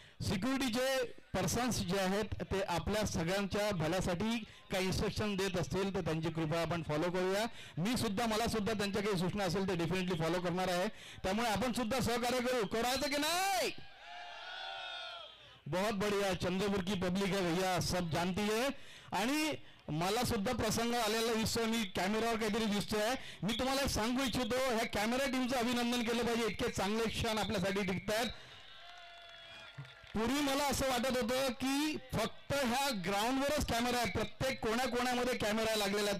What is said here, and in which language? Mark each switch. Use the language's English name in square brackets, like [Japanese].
[Marathi] सिक्युरिटीचे persons जे आहेत ते आपल्या सगळ्यांच्या भल्यासाठी काही इन्स्ट्रक्शन देत असतील तर त्यांची कृपया आपण फॉलो करूया. मला सुद्धा त्यांच्या काही सूचना असेल ते डेफिनेटली फॉलो करणार आहे. त्यामुळे आपण सुद्धा सहकार्य करायचं की नाही. [Hindi] बहुत बढ़िया. चंद्रपूर की पब्लिक है भैया, सब जानती है. [Marathi] आणि मला सुद्धा प्रसंग आलेला दिसतोय, मी कॅमेऱ्यावर काहीतरी दिसतोय. मी तुम्हाला सांगू इच्छितो ह्या कॅमेरा टीमचं अभिनंदन केलं पाहिजे. इतके चांगले क्षण आपल्यासाठी टिकतायत. पूर्वी मला असं वाटत होतं की फक्त ह्या ग्राउंडवरच कॅमेरा आहे, प्रत्येक कोण्याकोण्यामध्ये कॅमेरा लागलेला आहे.